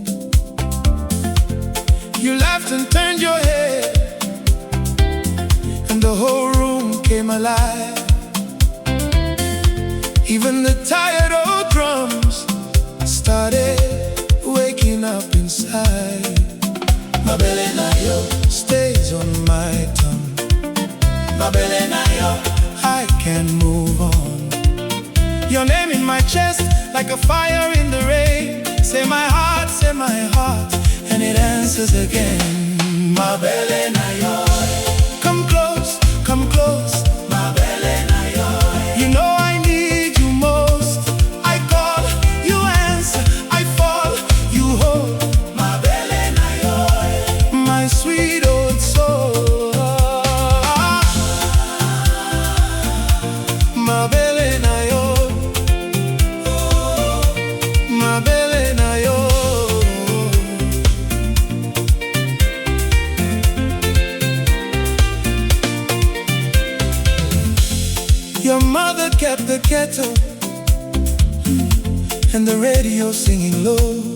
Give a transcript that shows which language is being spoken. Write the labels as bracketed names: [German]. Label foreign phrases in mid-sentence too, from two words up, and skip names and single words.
[English] You laughed and turned your head, and the whole room came alive. Even the tired old drums started waking up inside. [Lingala] Mabele na yo [English] stays on my tongue. [Lingala] Mabele na yo, [English] I can't move on. Your name in my chest, like a fire in the rain. Say my heart, and it answers again. [Lingala] Mabele na yo, [English] come close, come close. [Lingala] Mabele na yo, [English] you know I need you most. I call, you answer, I fall, you hold. [Lingala] Mabele na yo, [English] my sweet old soul. [Lingala] Mabele na yo, mabele na yo. [English] Your mother kept the kettle and the radio singing low.